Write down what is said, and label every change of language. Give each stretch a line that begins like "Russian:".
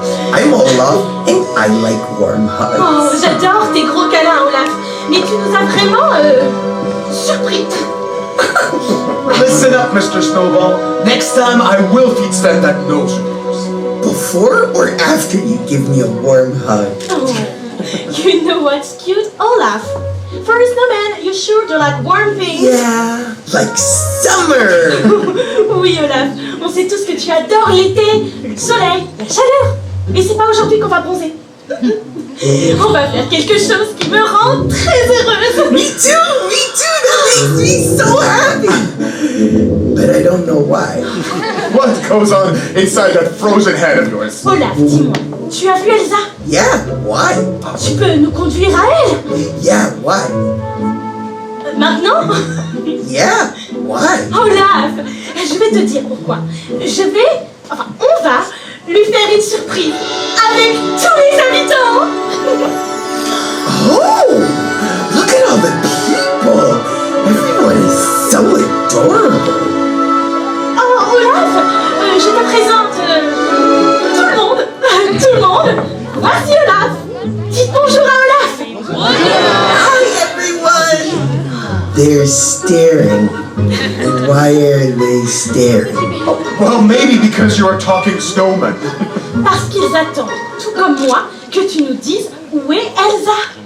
English: I'm Olaf, and I like warm hugs.
French: Oh, j'adore tes gros câlins, Olaf! Mais tu nous as vraiment, surpris!
English: Listen up, Mr. Snowball. Next time I will feed Sven that nose of yours. Before or after you give me a warm hug? Oh, you know what's cute? Olaf! For a snowman, you sure do like warm things? Yeah, like summer!
French: Oui, Olaf, on sait tous que tu adores l'été, le soleil, la chaleur. Et c'est pas aujourd'hui qu'on va bronzer. On va faire quelque chose qui me rend très heureuse.
English: Me too! That makes me so happy! But I don't know why. What goes on inside that frozen head of yours?
French: Olaf, dis-moi, tu as vu Elsa?
English: Yeah, why?
French: Tu peux nous conduire à elle?
English: Yeah, why?
French: Maintenant?
English: Yeah, why?
French: Olaf, je vais te dire pourquoi. On va lui faire une surprise avec tous les habitants.
English: Oh! Look at all the people! Everyone is so adorable!
French: Oh, Olaf, je te présente tout le monde. Tout le monde. Voici Olaf. Dites bonjour à Olaf.
English: Hi, everyone! They're staring. And why are they staring? Well, maybe because you are talking snowman.
French: Parce qu'ils attendent, tout comme moi, que tu nous dises où est Elsa.